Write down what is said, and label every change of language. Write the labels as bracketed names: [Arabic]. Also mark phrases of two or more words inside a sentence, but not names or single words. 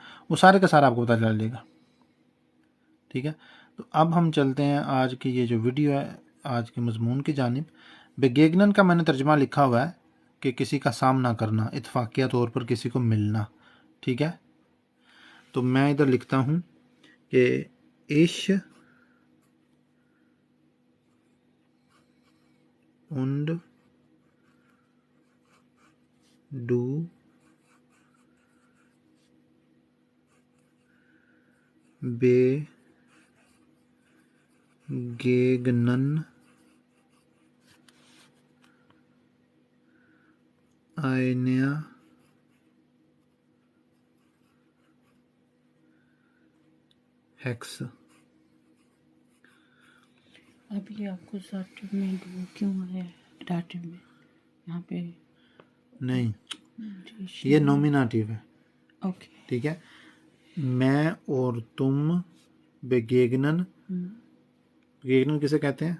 [Urdu] وہ سارے کا سارا آپ کو پتا چل جائے گا، ٹھیک ہے. تو اب ہم چلتے ہیں آج کی یہ جو ویڈیو ہے آج کے مضمون کی جانب. بیگیگنن کا میں نے ترجمہ لکھا ہوا ہے کہ کسی کا سامنا کرنا، اتفاقیہ طور پر کسی کو ملنا، ٹھیک ہے. تو میں ادھر لکھتا ہوں کہ اش [German] und du begegnen einer Hexe। [Urdu] ابھی آپ کو سرٹیو میں ڈو کیوں آیا ہے، ڈاٹیو میں یہاں پے नहीं, जी, یہ نومینیٹو ہے, ओके। ٹھیک ہے. میں اور تم بیگیگنن بیگیگنن کسے کہتے ہیں?